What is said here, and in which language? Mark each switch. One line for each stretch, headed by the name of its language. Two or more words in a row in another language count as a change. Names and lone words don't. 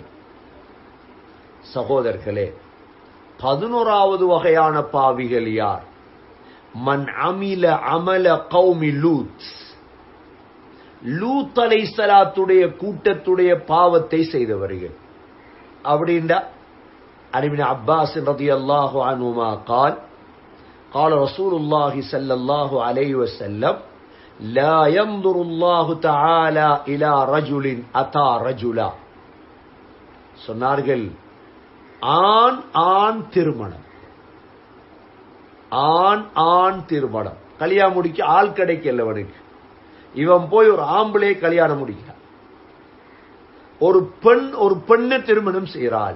Tamil: சகோதரர்களே, 11வது வகையான பாவிகள் யார்?
Arabic: من عمل عمل قوم لوط.
Tamil: லூத் அலைஹிஸ்ஸலாத்துடைய கூட்டத்துடைய பாவத்தை செய்தவர்கள்.
Arabic: அப்படின்னா இப்னு அப்பாஸ் رضي الله عنهما قال قال رسول الله صلى الله عليه وسلم لا ينظر الله تعالى الى رجل اتى رجلا.
Tamil: சொன்னார்கள், ஆண் ஆண் திருமணம், ஆண் ஆண் திருமணம், கல்யாணம் முடிக்க ஆள் கிடைக்கல அவனுக்கு. இவன் போய் ஒரு ஆம்பளை கல்யாணம் முடிக்கிறான். ஒரு பெண் ஒரு பெண்ணை திருமணம் செய்கிறாள்.